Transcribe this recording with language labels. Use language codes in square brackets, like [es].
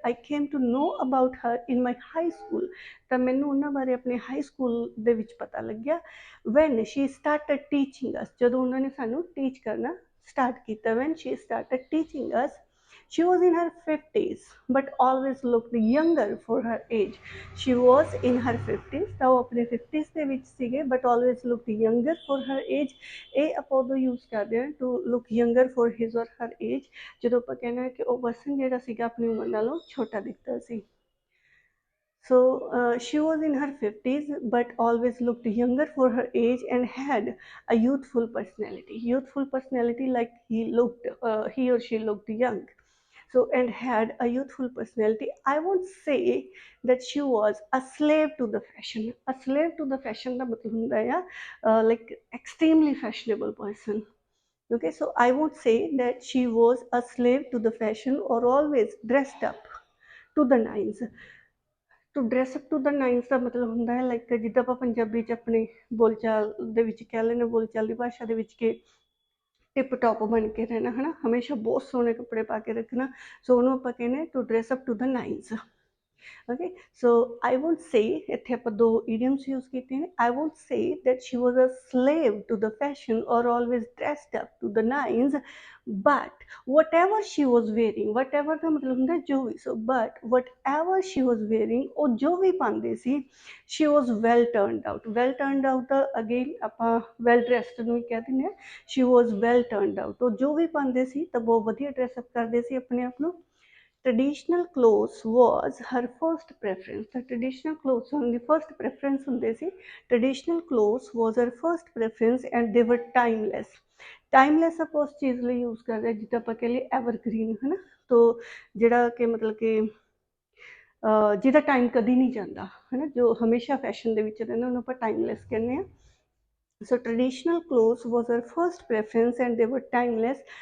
[en] I came to know about her in my high school. [pa] ਤਾਂ ਮੈਨੂੰ ਉਹਨਾਂ ਬਾਰੇ ਆਪਣੇ ਹਾਈ ਸਕੂਲ ਦੇ ਵਿੱਚ ਪਤਾ ਲੱਗਿਆ [en] when she started teaching us. [pa] ਜਦੋਂ ਉਹਨਾਂ ਨੇ ਸਾਨੂੰ ਟੀਚ ਕਰਨਾ start ਕੀਤਾ [en] when she started teaching us. She was in her 50s but always looked younger for her age. She was in her 50s [pa] ਤਾਂ ਉਹ ਆਪਣੇ 50s ਦੇ ਵਿੱਚ ਸੀਗੇ [en] but always looked younger for her age. [pa] ਇਹ ਆਪਾਂ ਉਦੋਂ ਯੂਜ਼ ਕਰਦੇ ਹਾਂ [en] to look younger for his or her age [pa] ਜਦੋਂ ਆਪਾਂ ਕਹਿੰਦੇ ਹਾਂ ਕਿ ਉਹ ਪਰਸਨ ਜਿਹੜਾ ਸੀਗਾ ਆਪਣੀ ਉਮਰ ਨਾਲੋਂ ਛੋਟਾ ਦਿਖਦਾ ਸੀ। [en] So she was in her 50s but always looked younger for her age and had a youthful personality like he or she looked young. So and had a youthful personality. I won't say that she was a slave to the fashion. A slave to the fashion [pa] ਦਾ ਮਤਲਬ ਹੁੰਦਾ ਹੈ [en] like extremely fashionable person. Okay, so I won't say that she was a slave to the fashion or always dressed up to the nines. To dress up to the nines [pa] ਦਾ ਮਤਲਬ ਹੁੰਦਾ ਹੈ like ਜਿੱਦਾਂ ਆਪਾਂ ਪੰਜਾਬੀ 'ਚ ਆਪਣੇ ਬੋਲਚਾਲ ਦੇ ਵਿੱਚ ਕਹਿ ਲੈਂਦੇ ਬੋਲਚਾਲ ਦੀ ਭਾਸ਼ਾ ਦੇ ਵਿੱਚ ਕਿ ਟਿਪ ਟੋਪ ਬਣ ਕੇ ਰਹਿਣਾ ਹੈ ਨਾ ਹਮੇਸ਼ਾ ਬਹੁਤ ਸੋਹਣੇ ਕੱਪੜੇ ਪਾ ਕੇ ਰੱਖਣਾ ਸੋ ਉਹਨੂੰ ਆਪਾਂ ਕਹਿੰਦੇ to dress up to ਦਾ ਨਾਈਨਸ। [en] Okay, so I won't say [pa] ਇੱਥੇ ਆਪਾਂ ਦੋ idioms use ਕੀਤੇ ਨੇ [en] I won't say that she was a slave to the fashion or always dressed up to the nines but whatever she was wearing whatever [pa] ਦਾ ਮਤਲਬ ਹੁੰਦਾ ਜੋ ਵੀ [en] so but whatever she was wearing [pa] ਉਹ ਜੋ ਵੀ ਪਾਉਂਦੇ ਸੀ [en] she was well turned out [pa] ਦਾ again ਆਪਾਂ well dressed ਨੂੰ ਹੀ ਕਹਿ ਦਿੰਦੇ ਹਾਂ [en] she was well turned out [pa] ਉਹ ਜੋ ਵੀ ਪਾਉਂਦੇ ਸੀ ਤਾਂ ਬਹੁਤ ਵਧੀਆ ਡਰੈਸ ਅਪ ਕਰਦੇ ਸੀ ਆਪਣੇ ਆਪ ਨੂੰ। [en] Traditional clothes was her first preference. The traditional clothes on the first preference [pa] ਹੁੰਦੇ ਸੀ [en] traditional clothes was her first preference and they were timeless. [pa] Timeless ਆਪਾਂ ਉਸ ਚੀਜ਼ ਲਈ ਯੂਜ਼ ਕਰਦੇ ਹਾਂ ਜਿੱਦਾਂ ਆਪਾਂ ਕਹਿ ਲਈਏ evergreen ਹੈ ਨਾ ਤੋ ਜਿਹੜਾ ਕਿ ਮਤਲਬ ਕਿ ਜਿਹਦਾ ਟਾਈਮ ਕਦੀ ਨਹੀਂ ਜਾਂਦਾ ਹੈ ਨਾ ਜੋ ਹਮੇਸ਼ਾ ਫੈਸ਼ਨ ਦੇ ਵਿੱਚ ਰਹਿੰਦਾ ਉਹਨੂੰ ਆਪਾਂ ਟਾਈਮਲੈਸ ਕਹਿੰਦੇ ਹਾਂ। [en] So traditional clothes was her first preference and they were timeless.